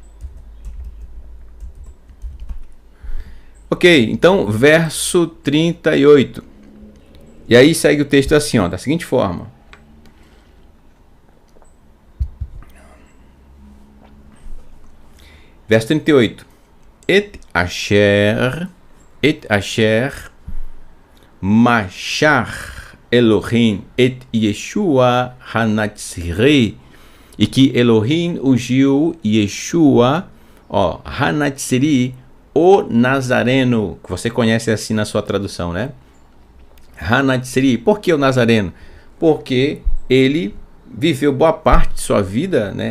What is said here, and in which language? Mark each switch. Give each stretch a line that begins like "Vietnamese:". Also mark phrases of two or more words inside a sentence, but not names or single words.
Portuguese: Ok, então verso 38. E aí segue o texto assim, ó, da seguinte forma. Verso 38.
Hebrew: את אשר משח אלוהים את ישוע הנצרי.
Portuguese: E que Elohim ungiu Yeshua, hanatziri, o Nazareno, que você conhece assim na sua tradução, né? Hanatziri. Por que o Nazareno? Porque ele viveu boa parte de sua vida, né?